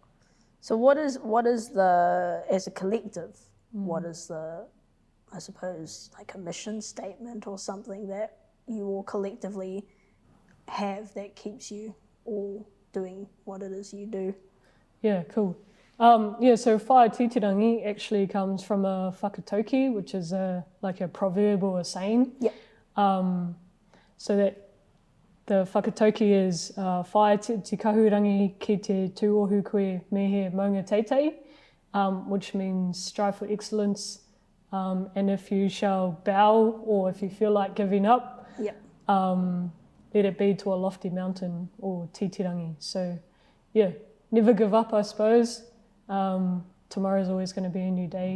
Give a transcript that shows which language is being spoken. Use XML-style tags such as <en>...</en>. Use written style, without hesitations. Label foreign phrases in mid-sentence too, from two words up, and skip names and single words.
<en>So what is the, as a collective, what is the, I suppose, like a mission statement or something that you all collectively have that keeps you all doing what it is you do? Yeah, cool. So Whaia Titirangi actually comes from a whakatauki, which is like a proverb or a saying. So that the whakatauki is</en> <mi>whaia te kahurangi ki te tūohu koe mehe maunga teitei,</mi> <en>which means strive for excellence, and if you shall bow, or if you feel like giving up, let it be to a lofty mountain or titirangi. So never give up, I suppose. Tomorrow's always going to be a new day.</en>